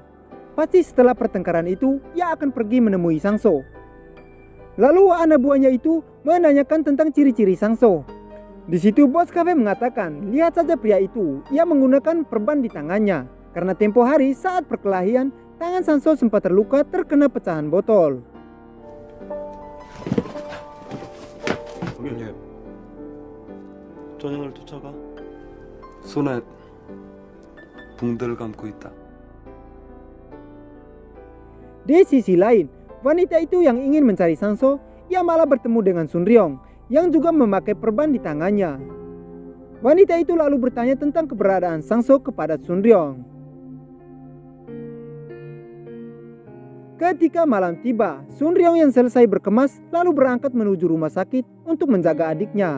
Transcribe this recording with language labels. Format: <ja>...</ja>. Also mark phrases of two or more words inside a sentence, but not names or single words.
<id>Pasti setelah pertengkaran itu, ia akan pergi menemui Sang-so. Lalu anak buahnya itu menanyakan tentang ciri-ciri Sang-so. Di situ bos kafe mengatakan, lihat saja pria itu, ia menggunakan perban di tangannya. Karena tempo hari saat perkelahian, tangan Sang-so sempat terluka terkena pecahan botol.</id> <ko>예. 전형을 쫓아가. 손에 붕대를 감고 있다.</ko> <id>Di sisi lain, wanita itu yang ingin mencari Sang-so, ia malah bertemu dengan Sun Ryong yang juga memakai perban di tangannya. Wanita itu lalu bertanya tentang keberadaan Sang-so kepada Sun Ryong. Ketika malam tiba, Sun Ryong yang selesai berkemas lalu berangkat menuju rumah sakit untuk menjaga adiknya.</id>